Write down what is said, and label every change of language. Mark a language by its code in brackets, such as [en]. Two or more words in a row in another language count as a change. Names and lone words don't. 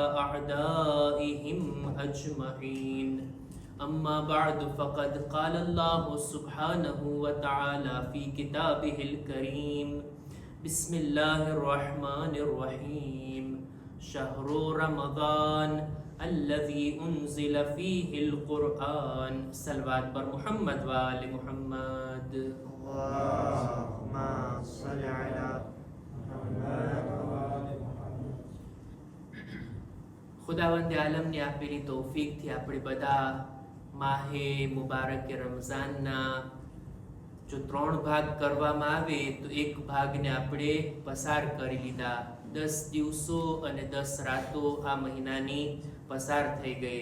[ar] أعدائهم أجمعين أما بعد فقد قال الله سبحانه وتعالى في كتابه الكريم بسم الله الرحمن الرحيم شهر رمضان الذي أنزل فيه القرآن صلوات پر محمد وآل محمد اللهم صل على محمد [gu] ખુદાવંદે આલમને આપેલી તૌફીકથી આપણે બધા માહે મુબારક રમઝાનના જો 3 ભાગ કરવામાં આવે તો એક ભાગને આપણે પસાર કરી લીધા. 10 દિવસો અને 10 રાતો આ મહિનાની પસાર થઈ ગઈ.